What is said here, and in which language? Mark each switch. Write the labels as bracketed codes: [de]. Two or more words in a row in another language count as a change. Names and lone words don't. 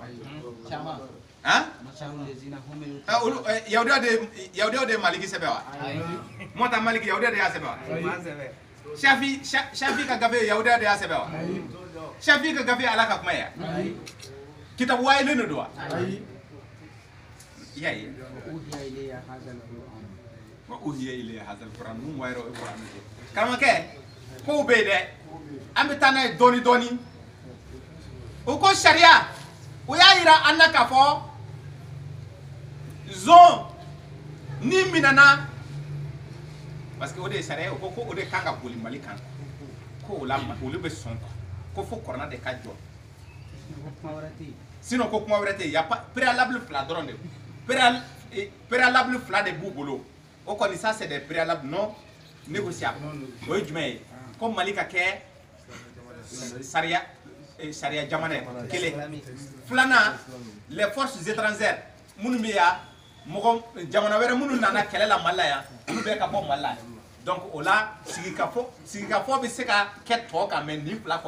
[bm] olu yahudiyaw de ye maliki sɛbɛn wa mɔta maliki yahudiya de y'a sɛbɛn wa shafi ka gafe yahudiya de y'a sɛbɛn wa shafi ka gafe ala ka kuma ye kitabu wayilen de don wa iya ye [ar] وأوحي إلي هذا القرآن [bm] mun wayro alquran karamɔgɔkɛ kow bɛ yen dɛ an bɛ taa n'a ye dɔɔni dɔɔni o ko sariya o y'a yira an na k'a fɔ zon ni minɛna [fr] parce que [bm] o de ye sariya o ko ko o de kan ka boli mali kan ko o la olu bɛ sɔn ko fo kɔrɔna de ka jɔ sinon ko kuma wɛrɛ tɛ yen [fr] y a préalable [bm] fila dɔrɔn de préalable fila de b'u bolo o kɔni [fr] ça c'est des préalables non négociables [bm] o ye jumɛn ye ko mali ka kɛ sariya jamana ye kelen filanan [fr] les forces étrangères [bm] minnu bɛ yan mɔgɔ jamana wɛrɛ minnu nana kɛlɛ la mali la yan olu bɛɛ ka bɔ mali la donc o la sigikafɔ bɛ se ka kɛ tɔ kan mais nin fila